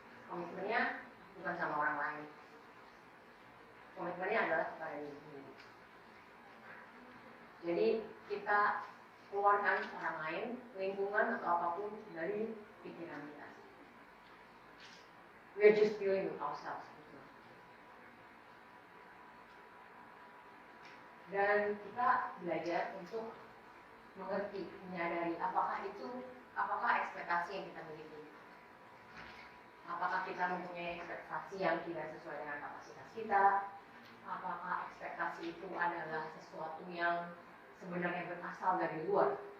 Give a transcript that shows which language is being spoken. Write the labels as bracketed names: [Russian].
[Indonesian] Komitmennya bukan sama orang lain. Komitmennya adalah kepada diri sendiri. Jadi kita keluarkan orang lain, lingkungan atau apapun dari pikiran kita. [English] We're just dealing with ourselves. [Indonesian] Dan kita belajar untuk mengerti, menyadari apakah ekspektasi yang kita miliki. Apakah kita mempunyai ekspektasi yang tidak sesuai dengan kapasitas kita? Apakah ekspektasi itu adalah sesuatu yang sebenarnya berasal dari luar?